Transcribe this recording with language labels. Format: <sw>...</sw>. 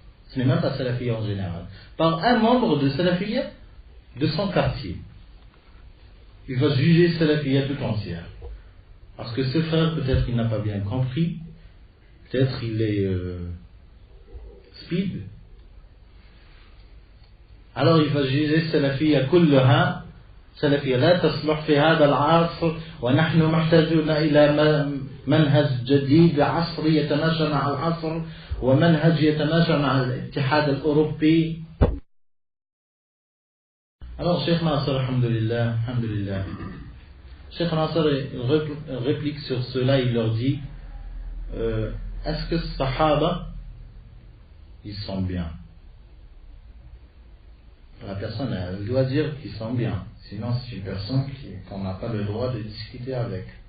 <fr>Ce n'est même pas Salafi en général. Par un membre de Salafiyya de son quartier. Il va juger Salafiyya tout entière. Parce que ce frère, peut-être il n'a pas bien compris, peut-être il est speed. Alors il va juger Salafiyya kullaha</fr> <ar>سلفية لا تصلح في هذا العصر، ونحن محتاجون إلى منهج جديد عصري يتماشى مع العصر ومنهج يتماشى مع الاتحاد الأوروبي.</ar> <fr>Alors Cheikh Nasser, alhamdulillah, Cheikh Nasser réplique sur cela, il leur dit est-ce que Sahaba ils sont bien? La personne elle doit dire qu'ils sont bien, sinon c'est une personne qu'on n'a pas le droit de discuter avec.</fr>